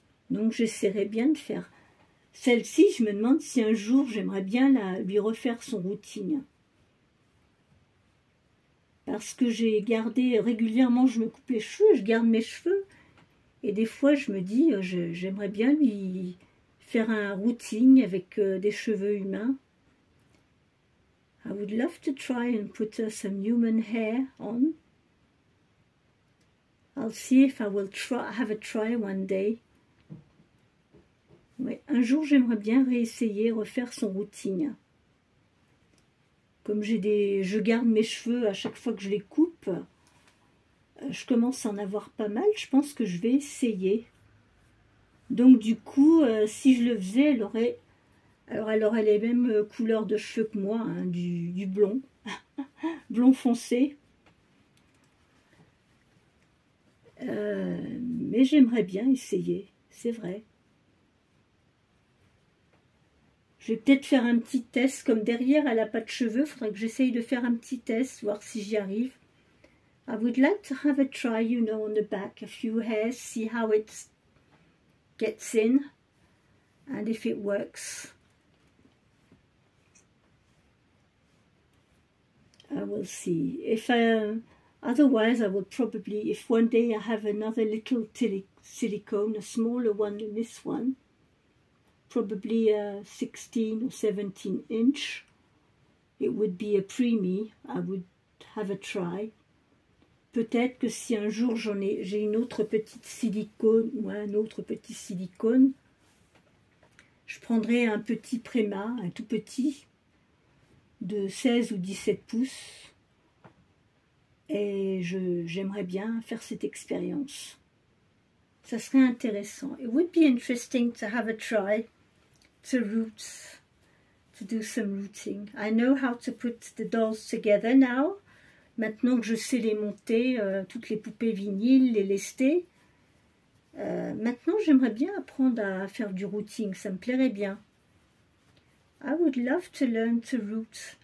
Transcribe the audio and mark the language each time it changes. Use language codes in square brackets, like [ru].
[fr] Donc j'essaierai bien de faire. Celle-ci, je me demande si un jour j'aimerais bien lui refaire son routing. Parce que j'ai gardé régulièrement, je me coupe les cheveux, je garde mes cheveux. Et des fois, je me dis, j'aimerais bien lui faire un routing avec des cheveux humains. [en] I would love to try and put some human hair on. I'll see if I will have a try one day. [fr] Ouais, un jour, j'aimerais bien réessayer, refaire son routing. Comme je garde mes cheveux à chaque fois que je les coupe, je commence à en avoir pas mal. Je pense que je vais essayer. Donc du coup, si je le faisais, elle aurait les mêmes couleurs de cheveux que moi, hein, du blond, blond foncé. Mais j'aimerais bien essayer, c'est vrai. Je vais peut-être faire un petit test, comme derrière elle n'a pas de cheveux, il faudrait que j'essaye de faire un petit test, voir si j'y arrive. [en] I would like to have a try, you know, on the back, a few hairs, see how it gets in, and if it works. I will see. If otherwise, I will probably, if one day I have another little silicone, a smaller one than this one, probably a 16 or 17 inch, it would be a preemie. I would have a try. [fr] Peut-être que si un jour j'ai une autre petite silicone ou un autre petit silicone, je prendrai un petit Préma, un tout petit, de 16 ou 17 pouces, et j'aimerais bien faire cette expérience. Ça serait intéressant. [en] It would be interesting to have a try to do some rooting. I know how to put the dolls together now. [fr] Maintenant que je sais les monter, toutes les poupées vinyles, les lester. Maintenant, j'aimerais bien apprendre à faire du routing. Ça me plairait bien. [en] I would love to learn to root.